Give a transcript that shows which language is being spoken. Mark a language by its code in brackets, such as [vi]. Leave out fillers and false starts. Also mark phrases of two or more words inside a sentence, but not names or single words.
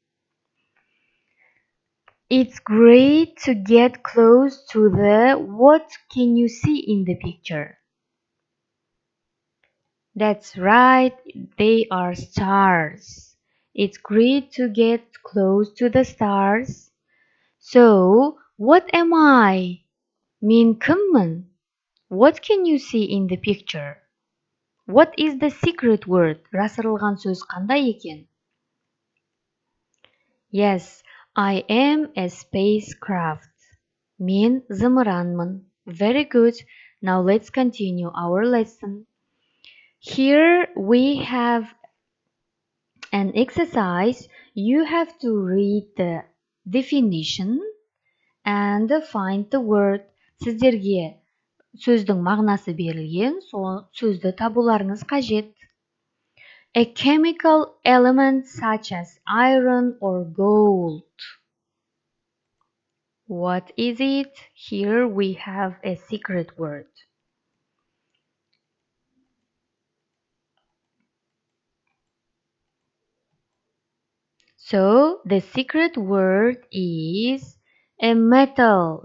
[en] It's great to get close to the. What can you see in the picture? That's right. They are stars. It's great to get close to the stars. So, what am I? [kk] Мен кіммін? [en] What can you see in the picture? What is the secret word? [kk] Жасырылған сөз қандай екен? [en] Yes, I am a spacecraft. [kk] Мен зымыранмын. [en] Very good. Now let's continue our lesson. Here we have An exercise, you have to read the definition and find the word. [kk] Сіздерге сөздің мағынасы берілген, сол сөзді табуларыңыз қажет. [en] A chemical element such as iron or gold. What is it? Here we have a secret word. So the secret word is a metal.